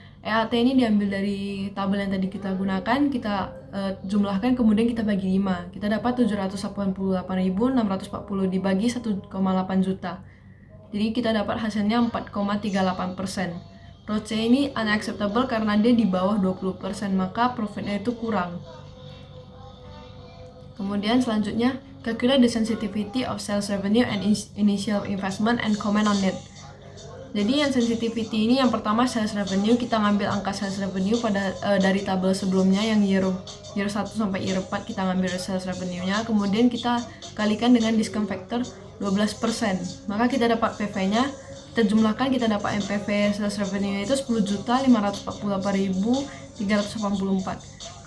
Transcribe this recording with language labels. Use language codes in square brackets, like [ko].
[id] EAT ini diambil dari tabel yang tadi kita gunakan, kita jumlahkan kemudian kita bagi 5. Kita dapat 788.640 dibagi 1,8 juta. Jadi kita dapat hasilnya 4,38%. ROCE ini unacceptable karena dia di bawah 20%, maka profitnya itu kurang. Kemudian selanjutnya, [en] calculate the sensitivity of sales revenue and initial investment and comment on it. [id] Jadi yang sensitivity ini yang pertama sales revenue, kita ngambil angka sales revenue dari tabel sebelumnya yang year 1 sampai year 4 kita ngambil sales revenue-nya, kemudian kita kalikan dengan discount factor 12%. Maka kita dapat PV-nya, kita jumlahkan, kita dapat MPV sales revenue itu 10.548.384.